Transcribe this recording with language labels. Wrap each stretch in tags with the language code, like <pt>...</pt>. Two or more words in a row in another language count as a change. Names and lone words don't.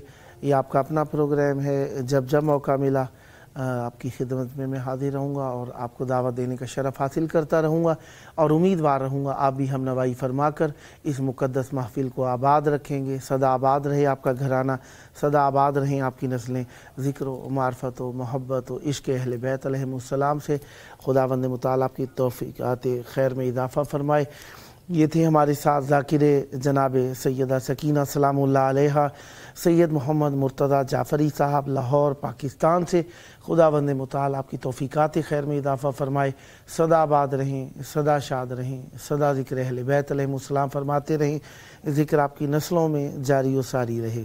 <ur>یہ آپ کا اپنا پروگرام ہے، جب جب موقع ملا آپ کی خدمت میں حاضر رہوں گا اور آپ کو دعوت دینے کا شرف حاصل کرتا رہوں گا، اور امیدوار رہوں گا آپ بھی ہم نوائی فرما کر اس مقدس محفل کو آباد رکھیں گے۔ صدا آباد رہے آپ کا گھرانہ، صدا آباد رہیں آپ کی نسلیں، ذکر و معرفت و محبت و عشق اہل بیت</ur> <ar>علیہم السلام</ar> <ur>سے خداوند متعال آپ کی توفیقات خیر میں اضافہ فرمائے۔ یہ تھے ہمارے ساتھ ذاکر جناب سیدہ سکینہ</ur> <ar>سلام اللہ علیہا</ar> <ur>سید محمد مرتضیٰ جعفری صاحب لاہور پاکستان سے۔ خداوند متعال آپ کی توفیقات خیر میں اضافہ فرمائے، صدا آباد رہیں، صدا شاد رہیں، صدا ذکر اہل بیت</ur> <ar>علیہم السلام</ar> <ur>فرماتے رہیں، ذکر آپ کی نسلوں میں جاری و ساری رہے۔</ur>